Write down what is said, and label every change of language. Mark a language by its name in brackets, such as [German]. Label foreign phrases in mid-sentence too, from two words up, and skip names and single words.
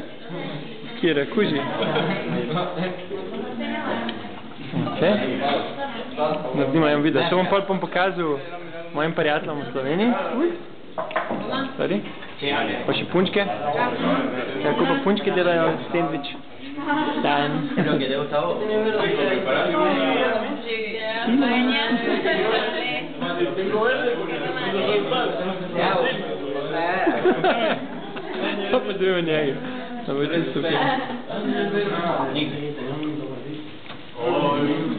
[Slovenian] Kjera, kuži? Ok. Naredimo en video. To bom pokazal mojim prijateljem v Sloveniji. Sorry. Pa še punčke. Kako pa punčke delajo sandvič? Dan. [Spanish] Creo que te gusta a vos. [Slovenian] To pa drugim njega. To bo ti super.